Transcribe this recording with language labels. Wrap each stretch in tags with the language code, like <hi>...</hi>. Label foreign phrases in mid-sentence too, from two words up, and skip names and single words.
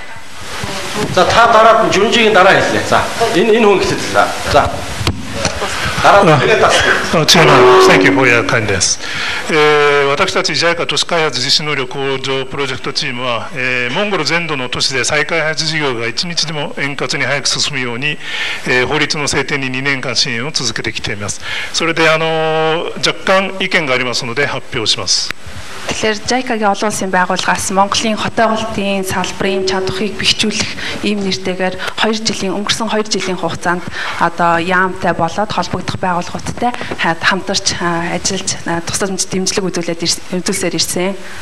<mn>За та дараад Жунжигийн дараа хэллээ. За энэ хүн хэлсэн. За.</mn> <en>Thank you for your kindness.</en> <ja>私たち JICA 都市開発実施能力向上プロジェクトチームは、モンゴル全土の都市で再開発事業が一日でも円滑に早く進むように、法律の制定に2年間支援を続けてきています。それで若干意見がありますので発表します。</ja> <mn>Тэгэхээр JICA-гийн олон улсын байгууллагаас Монголын хотоогуултын салбарын чадварыг бэхжүүлэх ийм нэртэйгээр өнгөрсөн 2 жилийн хугацаанд одоо яамтай болоод холбогдох байгууллагуудтай хамтарч ажиллаж тусламж дэмжлэг үзүүлсээр ирсэн.</mn>